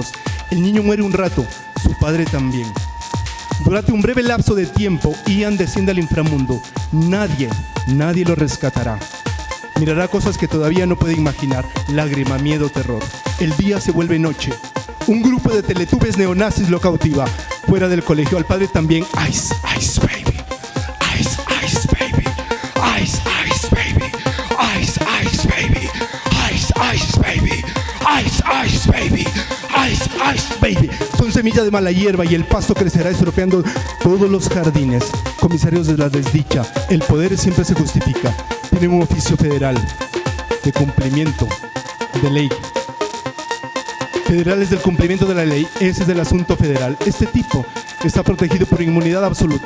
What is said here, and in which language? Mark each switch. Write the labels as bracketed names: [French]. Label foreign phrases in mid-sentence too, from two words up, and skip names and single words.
[Spanish] El niño muere un rato, su padre también. Durante un breve lapso de tiempo, Ian desciende al inframundo. Nadie lo rescatará. Mirará cosas que todavía no puede imaginar. Lágrima, miedo, terror. El día se vuelve noche. Un grupo de teletubbies neonazis lo cautiva. Fuera del colegio, al padre también. [English] Ice, ice, baby. Ice, ice, baby. Ice, ice, baby. Ice, ice, baby. Ice, ice, baby. Ice, ice, baby. Ice, ice, baby. [Spanish] Son semillas de mala hierba y el pasto crecerá estropeando todos los jardines. Comisarios de la desdicha. El poder siempre se justifica. Tienen un oficio federal de cumplimiento de ley. Federales del cumplimiento de la ley. Ese es el asunto federal. Este tipo está protegido por inmunidad absoluta.